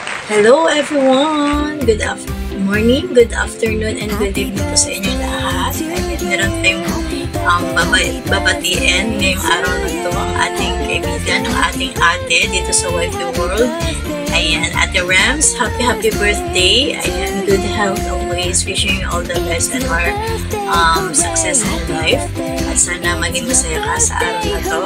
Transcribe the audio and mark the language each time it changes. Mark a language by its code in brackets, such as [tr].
[en] Hello everyone! Good morning, good afternoon, and good evening [tl] po sa inyo lahat. Ayan, meron tayong babatiin ngayong araw na ito ang ating kaibigan, ang ating ate dito sa Wifey World. [en] Ayan, Ate Rams, happy birthday. Ayan, good health always. Wishing you all the best and more success in life. [tl] At sana maging masaya ka sa araw na ito.